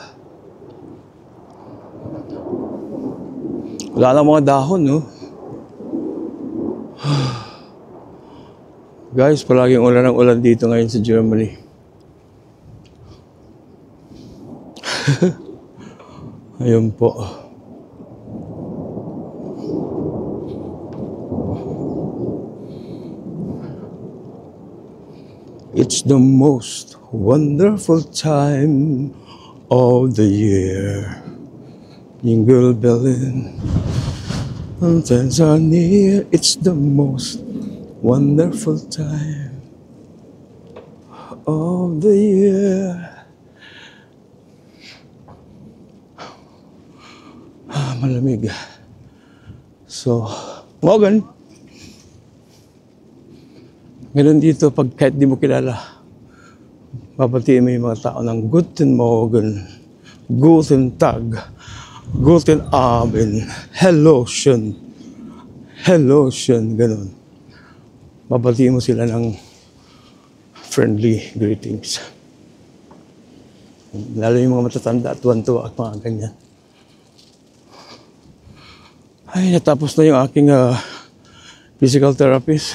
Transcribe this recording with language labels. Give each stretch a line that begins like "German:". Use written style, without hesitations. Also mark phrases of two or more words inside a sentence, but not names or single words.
Filipino: Wala na mga dahon, no? Guys, palaging ulan ng ulan dito ngayon sa Germany. Ayun po.
English: It's the most wonderful time of the year. Jingle belling, mountains are near. It's the most wonderful time of the year.
Filipino: Malamig. So, Morgan. Ganun dito, pag kahit di mo kilala, papatiin mo yung mga tao ng
German: Guten Morgen, Guten Tag, Guten Abend, Hello schön, Hello schön,
Filipino: ganun. Papatiin mo sila ng
English: friendly greetings.
Filipino: Lalo yung mga matatanda, tuwan-tuwa at mga ganyan. Ay, natapos na yung aking
English: physical therapist.